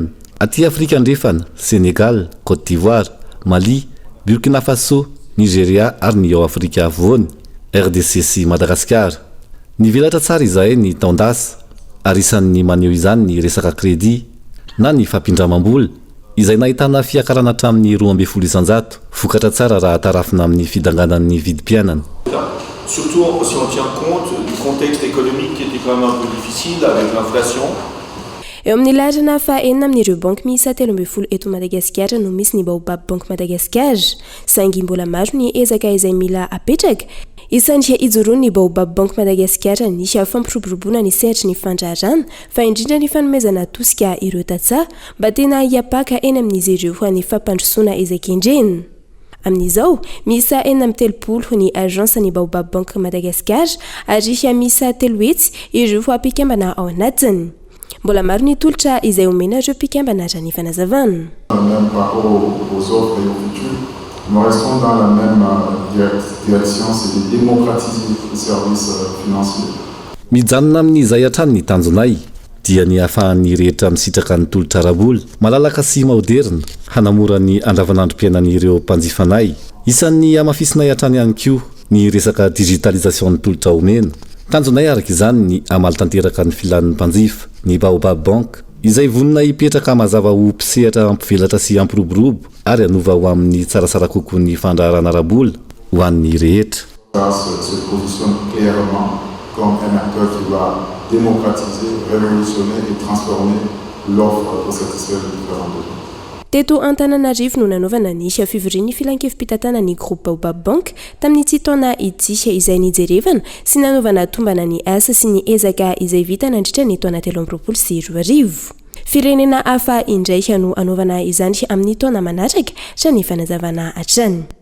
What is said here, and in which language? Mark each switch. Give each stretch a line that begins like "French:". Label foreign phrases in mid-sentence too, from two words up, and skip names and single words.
Malagasy: Aty Afrika ndrefana Sénégal, Côte d'Ivoire, Mali, Burkina Faso, Nigeria ary ny ao Afrika afovoany, RDC sy Madagasikara. Nivelatra tsara izay ny taondasa ary isan'ny maneho izany ny resaka crédit na ny fampindramam-bola izay nahitana fiakarana hatramin'ny 12 isanjato, vokatra tsara raha tarafina amin'ny fidanganan'ny vidim-piainana.
French: Surtout si on tient compte du contexte économique qui était quand même un peu difficile avec l'inflation.
Malagasy: Eo amin'ny laharana fahaenina amin'ireo banky miisa 13 eto Madagasikara no misy ny Baobab Bank Madagasikara, saingy mbola maro ny ezaka izay mila apetraka. Isan'ireo ijoroany ny Baobab Bank Madagasikara ny fampiroboroboana ny sehatry ny fandraharana fa indrindra ny fanomezana tosika ireo tantsaha mba tena hiapaka eny amin'izy ireo ny fampandrosoana ezakendreny. Amin'izao, misa 430 ny agence ny Baobab Bank Madagasikara ary misa 3 hetsy ireo ampikambana ao anatiny. Mbola maro ny tolotra izay omena ireo mpikambana raha ny fanazavana.
French: Même par rapport aux offres et aux futurs, nous restons dans la même direction, c'est de démocratiser les services financiers.
Malagasy: Mijanona amin'izay hatrany ny tanjonay dia ny ahafahan'ny rehetra misitraka ny tolotra ara-bola malalaka sy moderna hanamora ny andavanandrom-piainan'ireo mpanjifanay. Isan'ny amafisinay hatrany ihany koa ny resaka digitalisation ny tolotra omena. Tanjonay araka izany ny amaly tanteraka ny filan'ny mpanjifa ny Baobab Bank izay vonina hipetraka mazava ho mpisehatra ampivelatra sy ampiroborobo ary anova ho amin'ny tsaratsara kokoa ny fandraharana ara-bola ho an'ny rehetra.
French: Se positionne clairement comme un acteur qui va démocratiser, révolutionner et transformer l'offre pour satisfaire les différents besoins.
Malagasy: Teto Antananarivo no nanaovana ny fivorian'ny filankevim-pitatana ny groupe Baobab Bank tamin'ity taona ity izay nijerevana sy nanaovana tombana ny asa sy ny ezaka izay vita nandritra ny taona 2022. Firenena hafa indray no anaovana izany amin'ny taona manatraka sa ny fanazavana hatrany.